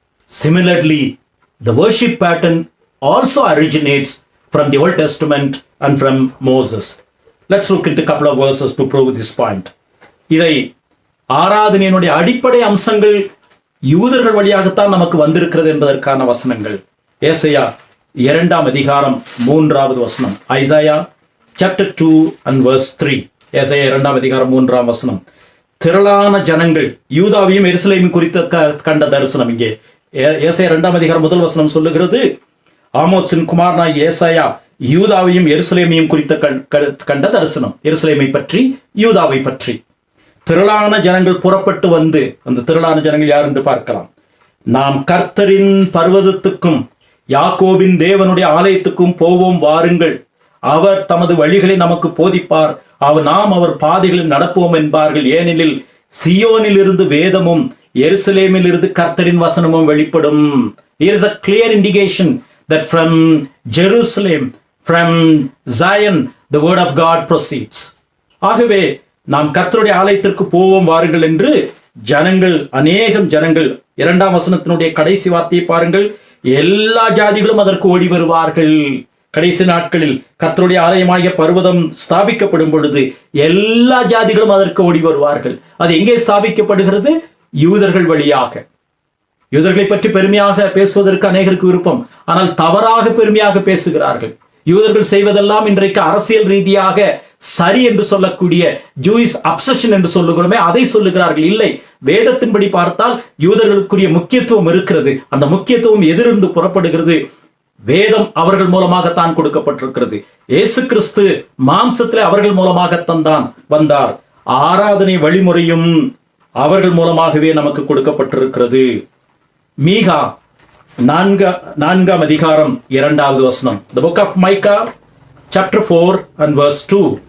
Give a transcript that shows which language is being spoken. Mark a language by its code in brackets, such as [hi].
[en] Similarly, the worship pattern also originates from the Old Testament and from Moses. Let's look into a couple of verses to prove this point. [ta] இதை ஆராதனையினுடைய அடிப்படை அம்சங்கள் யூதர்கள் வழியாகத்தான் நமக்கு வந்திருக்கிறது என்பதற்கான வசனங்கள். ஏசாயா 2ஆம் அதிகாரம் 3வது வசனம். [en] Isaiah chapter 2 and verse 3. [ta] ஏசாயா 2ஆம் அதிகாரம் 3ஆம் வசனம். திரளான ஜனங்கள் யூதாவையும் எருசலேமையும் குறித்து கண்ட தரிசனம். இங்கே ஏசாயா 2ஆம் அதிகாரம் 1 வசனம் சொல்லுகிறது, ஆமோத்சின் குமாரனாகிய ஏசாயா யூதாவையும் எருசலேமையும் குறித்த கண்ட தரிசனம். எருசலேமை பற்றி, யூதாவை பற்றி. திரளான ஜனங்கள் புறப்பட்டு வந்து, அந்த திரளான ஜனங்கள் யார் என்று பார்க்கலாம். நாம் கர்த்தரின் பர்வதத்துக்கும் யாக்கோபின் தேவனுடைய ஆலயத்துக்கும் போவோம் வாருங்கள். அவர் தமது வழிகளை நமக்கு போதிப்பார். நாம் அவர் பாதைகளில் நடப்போம் என்பார்கள். ஏனெனில் சியோனில் இருந்து வேதமும் எருசலேமில் இருந்து கர்த்தரின் வசனமும் வெளிப்படும். [en] Here is a clear indication that from Jerusalem, from Zion, the word of God proceeds. [ta] ஆகவே நாம் கர்த்தருடைய ஆலயத்திற்கு போவோம் வாருங்கள் என்று ஜனங்கள், அநேகம் ஜனங்கள், 2ஆம் வசனத்தினுடைய கடைசி வார்த்தையை பாருங்கள், எல்லா ஜாதிகளும் அதற்கு ஓடி வருவார்கள். கடைசி நாட்களில் கர்த்தருடைய ஆலயமாகிய பர்வதம் ஸ்தாபிக்கப்படும் பொழுது எல்லா ஜாதிகளும் அதற்கு ஓடி வருவார்கள். அது எங்கே ஸ்தாபிக்கப்படுகிறது? யூதர்கள் வழியாக. யூதர்களை பற்றி பெருமையாக பேசுவதற்கு அநேகருக்கு விருப்பம், ஆனால் தவறாக பெருமையாக பேசுகிறார்கள். யூதர்கள் செய்வதெல்லாம் இன்றைக்கு அரசியல் ரீதியாக சரி என்று சொல்லக்கூடிய [en] Jewish obsession [ta] என்று சொல்லுகிறோமே, அதை சொல்லுகிறார்கள். இல்லை, வேதத்தின்படி பார்த்தால் யூதர்களுக்குரிய முக்கியத்துவம் இருக்கிறது. அந்த முக்கியத்துவம் எதிலிருந்து புறப்படுகிறது? வேதம் அவர்கள் மூலமாகத்தான் கொடுக்கப்பட்டிருக்கிறது. இயேசு கிறிஸ்து மாம்சத்திலே அவர்கள் மூலமாகத்தான் வந்தார். ஆராதனை வழிமுறையும் அவர்கள் மூலமாகவே நமக்கு கொடுக்கப்பட்டிருக்கிறது. மீகா 4 அதிகாரம் 2வது வசனம். [en] The book of Micah chapter 4 and verse 2.